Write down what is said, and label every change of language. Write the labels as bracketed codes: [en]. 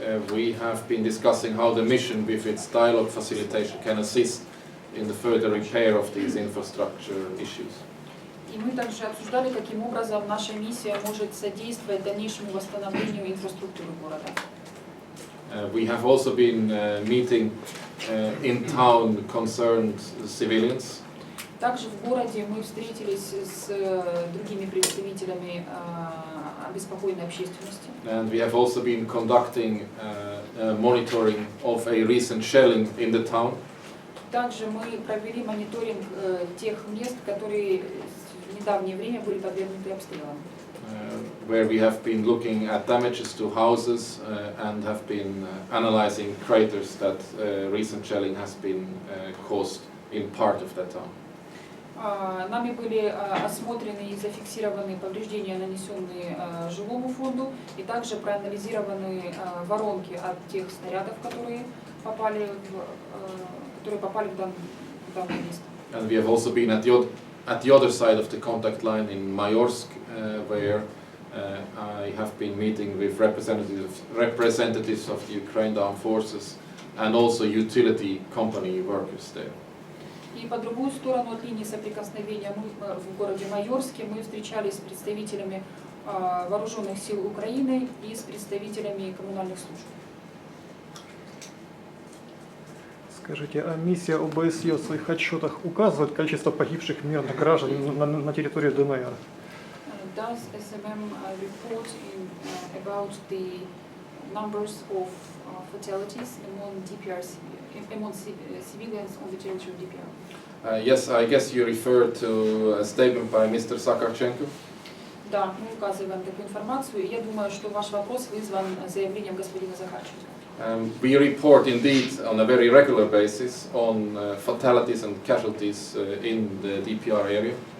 [en] We have been discussing how the mission with its dialogue facilitation can assist in the further repair of these infrastructure issues. [ru] И мы также обсуждали, каким образом наша миссия может содействовать дальнейшему восстановлению инфраструктуры города. [en] We have also been meeting in town concerned civilians. [ru] Также в городе мы встретились с другими представителями обеспокоенной общественности. [en] And we have also been conducting monitoring of a recent shelling in the town. [ru] Также мы провели мониторинг тех мест, которые в недавнее время были подвергнуты обстрелам. [en] Where we have been looking at damages to houses and have been analyzing craters that recent shelling has been caused in part of that town. [ru] Нами были осмотрены и зафиксированы повреждения, нанесенные жилому фонду, и также проанализированы воронки от тех снарядов, которые попали в данное место. [en] And we have also been at the other side of the contact line in Mayorsk, where I have been meeting with representatives of the Ukraine Armed Forces and also utility company workers there. [ru] И по другую сторону от линии соприкосновения мы в городе Майорске мы встречались с представителями вооруженных сил Украины и с представителями коммунальных служб. Скажите, а миссия ОБСЕ в своих отчетах указывает количество погибших мирных граждан на территории ДНР? [en] Does SMM report about the numbers of fatalities among civilians on the territory of DPR? Yes, I guess you referred to a statement by Mr. Sakarchenko. [ru] Да, мы указываем такую информацию. Я думаю, что ваш вопрос вызван заявлением господина Захарченко. [en] We report indeed on a very regular basis on fatalities and casualties in the DPR area.